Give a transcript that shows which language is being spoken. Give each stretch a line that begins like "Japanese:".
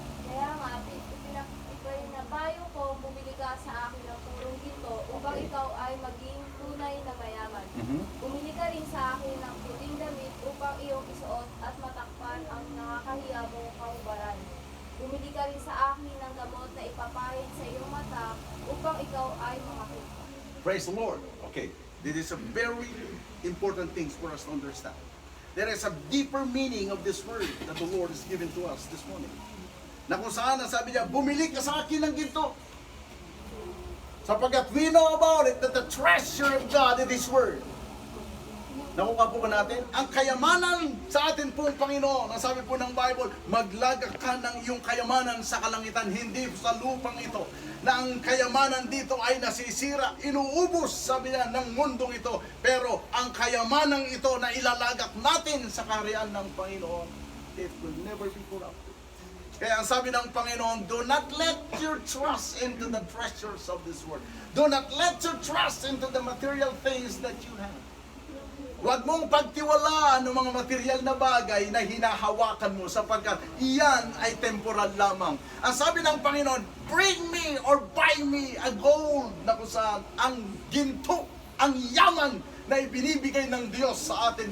Filipino: Kaya nga, ipinapayo ko, bumili ka sa akin ng purong ginto upang ikaw ay maging tunay na mayaman. Bumili ka rin sa akin ng puting damit upang iyong isuot at matakpan ang nakakahiya mong kahubaran. Bumili ka rin sa akin ng gamot na ipapahid sa iyong mata upang ikaw ay makakita.
English: Praise the Lord. Okay. This is a very important thing for us to understand. There is a deeper meaning of this word that the Lord has given to us this morning.
Filipino: Na kung saan, sabi niya, bumili ka sa akin ng ginto.
English: Sapagkat we know about it that the treasure of God is His word.
Filipino: Nakuha po ba natin? Ang kayamanan sa atin pong Panginoon, ang sabi po ng Bible, maglagak ka ng iyong kayamanan sa kalangitan, hindi sa lupang ito. Na ang kayamanan dito ay nasisira, inuubos, sabi niya, ng mundong ito. Pero ang kayamanang ito na ilalagak natin sa kaharian ng Panginoon,
English: it will never be corrupted.
Filipino: Kaya ang sabi ng Panginoon,
English: do not let your trust into the treasures of this world. Do not let your trust into the material things that you have.
Filipino: Huwag mong pagtiwalaan ng mga material na bagay na hinahawakan mo sapagkat iyan ay temporal lamang. Ang sabi ng Panginoon,
English: bring me or buy me a gold
Filipino: na kung saan ang ginto, ang yaman na ibinibigay ng Diyos sa atin.